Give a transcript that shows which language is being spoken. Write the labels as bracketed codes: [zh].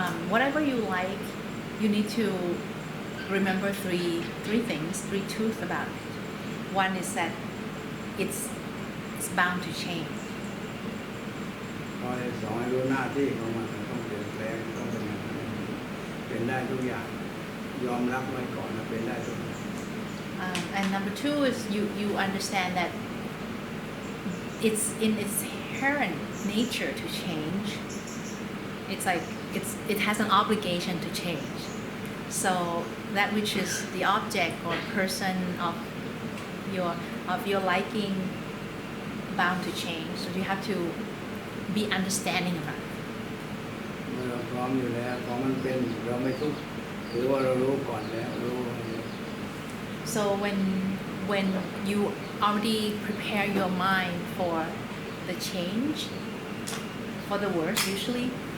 [en] Whatever you like, you need to remember three things, 3 truths about it. One is that it's bound to change. [th] ข้อที่2ให้รู้หน้าที่ของมันต้องเปลี่ยนแปลงต้องเป็นอย่างนั้นเป็นได้ทุกอย่างยอมรับไว้ก่อนนะเป็นได้ทุกอย่าง [en] And number 2 is you understand that it's in its inherent nature to change. It's like it has an obligation to change. So that which is the object or person of your liking bound to change. So you have to be understanding about it. [th] เมื่อเราพร้อมอยู่แล้วพอมันเป็นเราไม่ทุกข์ถือว่าเรารู้ก่อนแล้วรู้ [en] So when you already prepare your mind for the change for the worse usually.